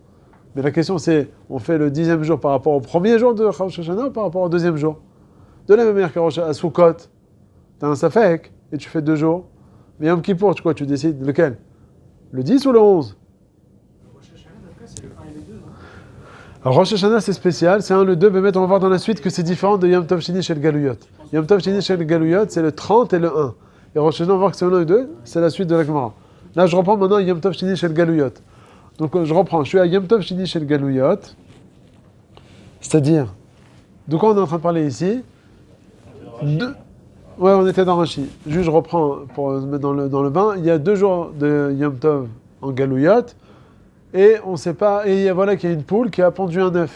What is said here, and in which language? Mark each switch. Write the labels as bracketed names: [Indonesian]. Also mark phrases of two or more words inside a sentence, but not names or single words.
[French] Mais la question c'est, on fait le 10e jour par rapport au premier jour de Rosh Hashanah ou par rapport au 2e jour? De la même manière qu'à Sukkot, tu as un Safek, et tu fais 2 jours. Mais Yom Kippour, tu décides lequel? Le 10 ou le 11? Alors Rosh Hashanah c'est spécial, c'est 1, le 2, mais on va voir dans la suite que c'est différent de [Hebrew] יום טוב שני של גלויות. יום טוב שני של גלויות [French] c'est le 30 et le 1. Et Rosh Hashanah on va voir que c'est le 1 et le 2, c'est la suite de la Gemara. Là je reprends maintenant [Hebrew] יום טוב שני של גלויות. [French] Donc je reprends, je suis à [Hebrew] יום טוב שני של גלויות, [French] c'est-à-dire, de quoi on est en train de parler ici? Ouais, on était dans Rashi. Juste je reprends pour se mettre dans le bain, il y a 2 jours de [Hebrew] יום טוב [French] en Galuyot, et on sait pas, et voilà qu'il y a une poule qui a pondu un œuf.